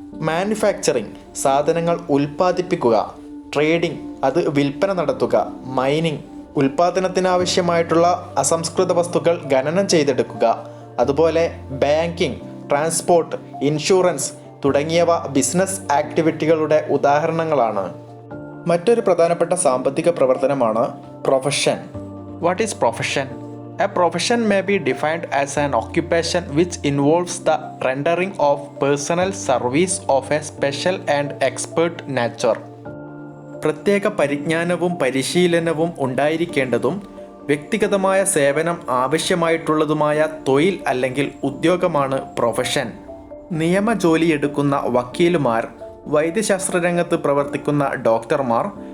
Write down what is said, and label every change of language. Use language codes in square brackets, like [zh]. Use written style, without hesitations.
[ml] Manufacturing സാധനങ്ങൾ ഉൽപ്പാദിപ്പിക്കുക, trading അത് വിൽപ്പന നടത്തുക, മൈനിങ് ഉൽപ്പാദനത്തിനാവശ്യമായിട്ടുള്ള അസംസ്കൃത വസ്തുക്കൾ ഖനനം ചെയ്തെടുക്കുക, അതുപോലെ ബാങ്കിങ്, ട്രാൻസ്പോർട്ട്, ഇൻഷുറൻസ് തുടങ്ങിയവ ബിസിനസ് ആക്ടിവിറ്റികളുടെ ഉദാഹരണങ്ങളാണ്. മറ്റൊരു പ്രധാനപ്പെട്ട സാമ്പത്തിക പ്രവർത്തനമാണ് profession. [en] What is profession? A profession may be defined as an occupation which involves the rendering of personal service of a special and expert nature. [ml] പ്രത്യേക പരിജ്ഞാനവും പരിശീലനവും ഉണ്ടായിരിക്കേണ്ടതും വ്യക്തിഗതമായ സേവനം ആവശ്യമായിട്ടുള്ളതുമായ തൊഴിൽ അല്ലെങ്കിൽ ഉദ്യോഗമാണ് പ്രൊഫഷൻ. നിയമജോലിയെടുക്കുന്ന വക്കീലുമാർ, വൈദ്യശാസ്ത്ര രംഗത്ത് പ്രവർത്തിക്കുന്ന ഡോക്ടർമാർ,